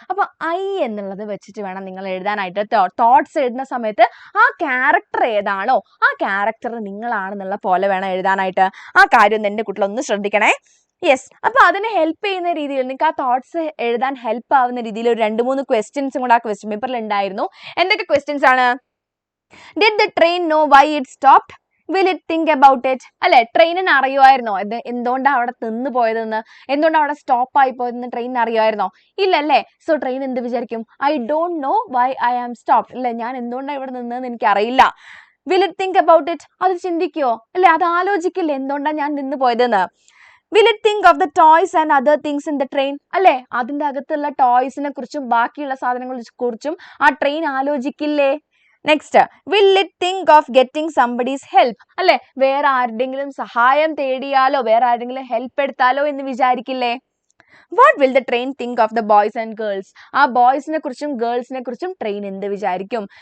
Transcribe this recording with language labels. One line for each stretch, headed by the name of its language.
Malayalam: അപ്പൊ ഐ എന്നുള്ളത് വെച്ചിട്ട് വേണം നിങ്ങൾ എഴുതാനായിട്ട്. തോട്ട്സ് എഴുതുന്ന സമയത്ത് ആ ക്യാരക്ടർ ഏതാണോ ആ ക്യാരക്ടർ നിങ്ങളാണെന്നുള്ള പോലെ വേണം എഴുതാനായിട്ട്. ആ കാര്യം എന്റെ കുട്ടികളൊന്ന് ശ്രദ്ധിക്കണേ. യെസ്, അപ്പൊ അതിനെ ഹെൽപ്പ് ചെയ്യുന്ന രീതിയിൽ, നിങ്ങൾക്ക് ആ തോട്ട്സ് എഴുതാൻ ഹെൽപ്പ് ആവുന്ന രീതിയിൽ ഒരു 2-3 ക്വസ്റ്റ്യൻസും കൂടെ ആ ക്വസ്റ്റ്യൻ പേപ്പറിൽ ഉണ്ടായിരുന്നു. എന്തൊക്കെ ക്വസ്റ്റ്യൻസ് ആണ്?
English: Did the train know why it stopped? Will it think about it?
Malayalam: അല്ലെ, ട്രെയിനിന് അറിയുമായിരുന്നോ എന്തുകൊണ്ടാണ് അവിടെ നിന്ന് പോയതെന്ന്, എന്തുകൊണ്ടാണ് അവിടെ സ്റ്റോപ്പ് ആയി പോയതെന്ന് ട്രെയിനിന് അറിയുമായിരുന്നോ? ഇല്ലല്ലേ. സോ ട്രെയിൻ എന്ത് വിചാരിക്കും?
English: I don't know why I am stopped.
Malayalam: അല്ലെ, ഞാൻ എന്തുകൊണ്ടാണ് ഇവിടെ നിന്നതെന്ന് എനിക്ക് അറിയില്ല.
English: Will it think about it?
Malayalam: അത് ചിന്തിക്കുവോ അല്ലെ? അത് ആലോചിക്കില്ലേ എന്തുകൊണ്ടാണ് ഞാൻ നിന്ന് പോയതെന്ന്?
English: Will it think of the toys and other things in the train?
Malayalam: അല്ലെ, അതിന്റെ അകത്തുള്ള ടോയ്സിനെ കുറിച്ചും ബാക്കിയുള്ള സാധനങ്ങളെ കുറിച്ചും ആ train ആലോചിക്കില്ലേ? Next,
English: will it think of getting somebody's help,
Malayalam: അല്ലെ വേറെ ആരുടെങ്കിലും സഹായം തേടിയാലോ വേറെ ആരുടെങ്കിലും ഹെൽപ്പ് എടുത്താലോ എന്ന് വിചാരിക്കില്ലേ?
English: what will the train think of the boys and girls,
Malayalam: ആ ബോയ്സിനെ കുറിച്ചും ഗേൾസിനെ കുറിച്ചും ട്രെയിൻ എന്ത് വിചാരിക്കും?